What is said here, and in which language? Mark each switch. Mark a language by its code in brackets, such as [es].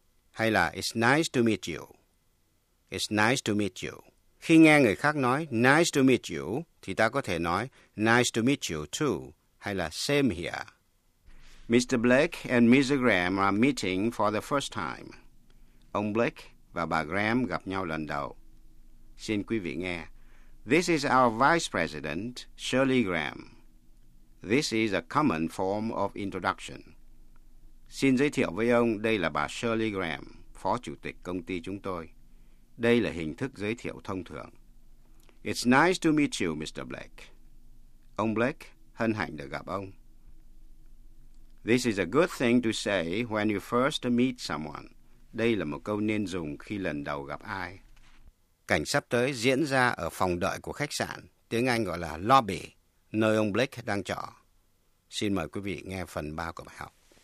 [vi] Hay là [en] "It's nice to meet you". "It's nice to meet you". [vi] Khi nghe người khác nói [en] "nice to meet you" [vi] thì ta có thể nói [en] "nice to meet you too" [vi] hay là [en] "same here". Mr. Blake and Mrs. Graham are meeting for the first time. [vi] Ông Blake và bà Graham gặp nhau lần đầu. Xin quý vị nghe. [en] "This is our Vice President, Shirley Graham". This is a common form of introduction. [vi] Xin giới thiệu với ông, đây là bà Shirley Graham, phó chủ tịch công ty chúng tôi. Đây là hình thức giới thiệu thông thường. [en] "It's nice to meet you, [vi] Mr. Blake". Ông Blake, hân hạnh được gặp ông. [en] "This is a good thing to say when you first meet someone". [vi] Đây là một câu nên dùng khi lần đầu gặp ai. Cảnh sắp tới diễn ra ở phòng đợi của khách sạn, tiếng Anh gọi là lobby, nơi ông Blake đang trọ. Xin mời quý vị nghe phần 3 của bài học.